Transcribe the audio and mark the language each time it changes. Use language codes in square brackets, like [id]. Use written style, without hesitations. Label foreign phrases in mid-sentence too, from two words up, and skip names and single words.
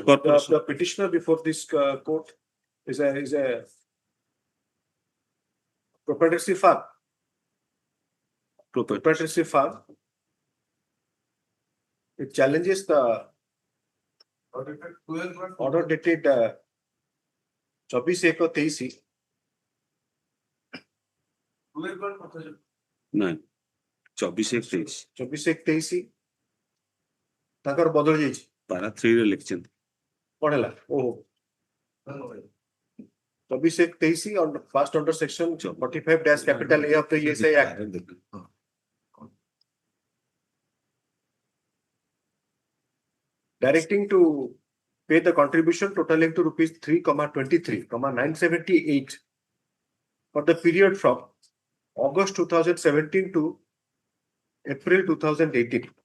[en] The petitioner before this court is a proprietary firm. Proprietary firm. It challenges the order dated 24/1/23. [or] ନାଇଁ 24/1/23 24/1/23 ତାଙ୍କର ବଦଳି ଯାଇଛି ପାରା 3 ରେ ଲେଖିଛନ୍ତି କଣ ହେଲା ଓହୋ [en] 24/1/23 on first under section 45 dash capital A of the ESI Act. Directing to pay the contribution totaling to rupees 3,23,978 for the period from August 2017 to April 2018.